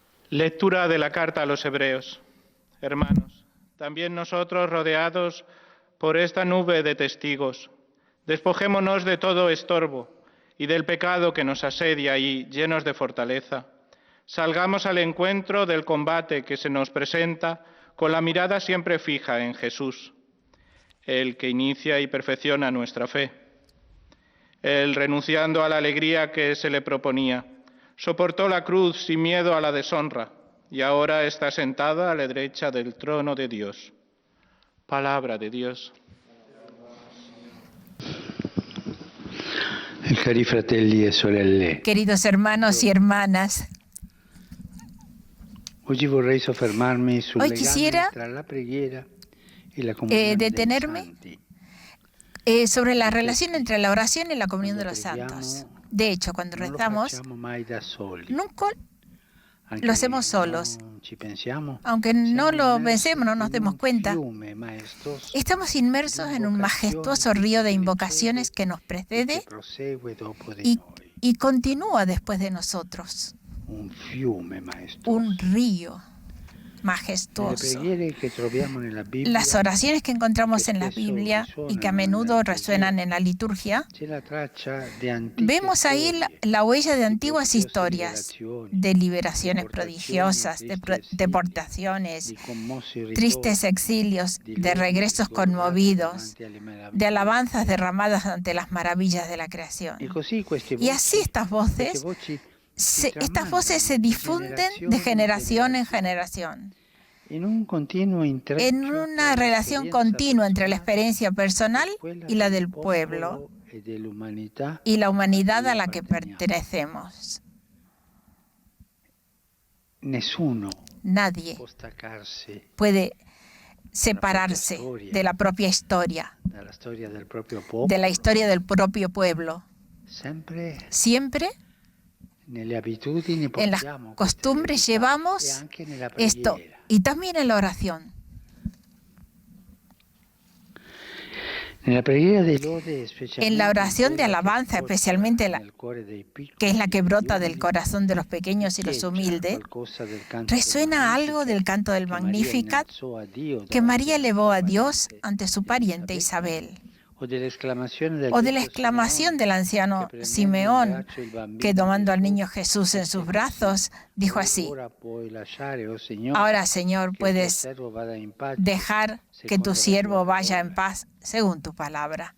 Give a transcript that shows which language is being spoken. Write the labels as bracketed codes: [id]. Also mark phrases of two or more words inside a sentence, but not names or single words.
[es] Lectura de la carta a los Hebreos. Hermanos, también nosotros, rodeados por esta nube de testigos, despojémonos de todo estorbo y del pecado que nos asedia y, llenos de fortaleza, salgamos al encuentro del combate que se nos presenta con la mirada siempre fija en Jesús, el que inicia y perfecciona nuestra fe. Él, renunciando a la alegría que se le proponía, soportó la cruz sin miedo a la deshonra y ahora está sentado a la derecha del trono de Dios. Palabra de Dios. [it] Cari fratelli e sorelle. [es] Queridos hermanos y hermanas, [it] Oggi vorrei soffermarmi sul [es] hoy [it] legame [es] quisiera [it] tra la preghiera e la comunione dei [es] detenerme [it] santi. [es] sobre la relación entre la oración y la comunión de los santos. De hecho, cuando [it] Non lo [es] rezamos, [it] facciamo mai da soli. [es] nunca [it] Anche [es] lo hacemos [it] che [es] solos. [it] non ci pensiamo, [es] Aunque no [it] siamo [es] lo [it] immersi [es] pensemos, no nos [it] in [es] demos [it] un [es] cuenta, [it] fiume maestoso [es] estamos inmersos en un majestuoso río de invocaciones que nos [it] che precede prosegue dopo di [es] y, [it] noi. [es] y continúa después de nosotros. [it] Un fiume maestoso. [es] Un río [it] Nelle [es] majestuoso. [it] preghiere che troviamo nella Bibbia [es] Las oraciones que encontramos en la Biblia y que a menudo resuenan en la liturgia, [it] c'è la traccia di antiche [es] vemos ahí [it] storie, [es] la huella de antiguas [it] prodigiose [es] historias, [it] liberazioni, [es] de liberaciones [it] deportazioni, [es] prodigiosas, de [it] tristi exili, [es] deportaciones, [it] di commossi ritorni, [es] tristes exilios, [it] di [es] de [it] lodi [es] regresos [it] sgorgate [es] conmovidos, [it] davanti alle meraviglie. [es] de alabanzas derramadas ante las maravillas de la creación. [it] E così queste [es] Y así [it] voci, [es] estas [it] queste [es] voces, [it] voci [es] estas voces se difunden de generación en generación, [it] in un continuo intreccio [es] en [it] tra [es] una [it] la [es] relación [it] esperienza [es] continua entre la [it] personale [es] experiencia personal [it] e quella [es] y la del [it] popolo [es] pueblo [it] e dell'umanità [es] y la humanidad a [it] cui [es] la que [it] apparteniamo. [es] pertenecemos. [it] Nessuno [es] Nadie [it] può staccarsi [es] puede separarse de la propia historia, [it] dalla storia del proprio popolo, [es] de la historia del propio pueblo. [it] sempre [es] Siempre [it] nelle abitudini [es] en las [it] portiamo queste [es] costumbres [it] verità, e [es] llevamos [it] anche nella [es] esto, [it] preghiera. [es] y también en la oración. [it] Nella preghiera dei lode, [es] En la oración de alabanza, especialmente que es la que brota del corazón corazón de los pequeños y los humildes, resuena algo del canto del Magnificat que María elevó a Dios ante su pariente Isabel, o de la exclamación del anciano Simeón, que tomando al niño Jesús en sus brazos, dijo así: ahora, Señor, puedes dejar que tu siervo vaya en paz según tu palabra.